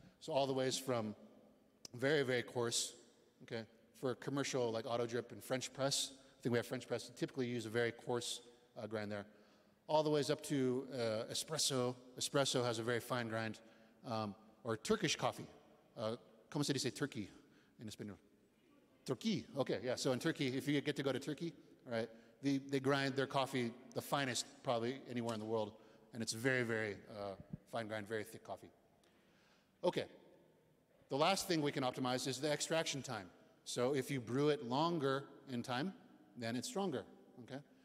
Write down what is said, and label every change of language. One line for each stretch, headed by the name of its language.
English: So all the ways from very, very coarse, okay, for commercial like auto drip and French press. I think we have French press. Typically use a very coarse grind there. All the ways up to espresso. Espresso has a very fine grind. Or Turkish coffee.
Spanish: ¿Cómo se dice
English: Turkey in
Spanish: español?
English: Turkey. Okay, yeah. So in Turkey, if you get to go to Turkey, all right, they grind their coffee the finest probably anywhere in the world, and it's very, very fine grind, very thick coffee. Okay. The last thing we can optimize is the extraction time. So if you brew it longer in time, then it's stronger. Okay.